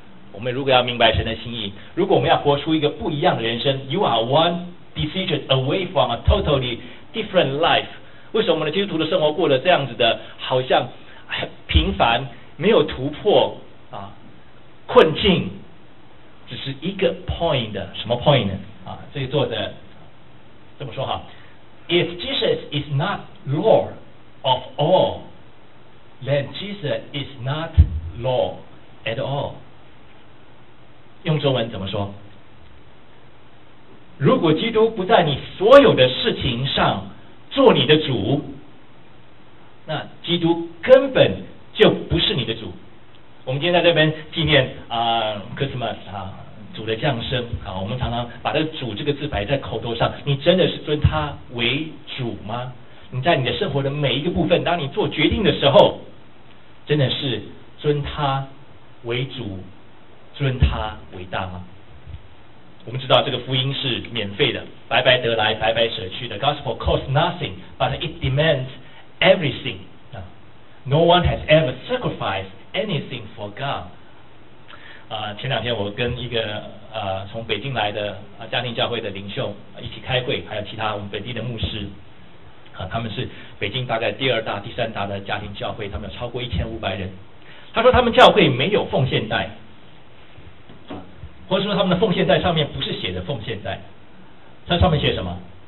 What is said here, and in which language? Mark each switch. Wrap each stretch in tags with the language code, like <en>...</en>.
<zh>我们如果要明白神的心意，如果我们要活出一个不一样的人生，</zh> <en>You are one decision away from a totally different life。</en> <zh>为什么我们的基督徒的生活过得这样子的好像很平凡，没有突破啊，困境只是一个 point 的，什么 point 呢？啊，这个作者这么说哈，</zh> <en>If Jesus is not Lord of all, then Jesus is not Lord at all。</en> <zh>用中文怎么说？如果基督不在你所有的事情上做你的主，那基督根本就不是你的主。我们今天在这边纪念Christmas 啊，主的降生啊，我们常常把这个主这个字摆在口头上，你真的是尊他为主吗？你在你的生活的每一个部分，当你做决定的时候，真的是尊他为主，尊他为大吗？我们知道这个福音是免费的，白白得来，白白舍去的。</zh> <en>Gospel costs nothing but it demands everything。 No one has ever sacrificed anything for God。</en> <zh>前两天我跟一个从北京来的家庭教会的领袖一起开会，还有其他我们本地的牧师，他们是北京大概第二大第三大的家庭教会，他们有超过1500人。他说他们教会没有奉献袋，或者说他们的奉献袋上面不是写的奉献袋，它上面写什么？</zh>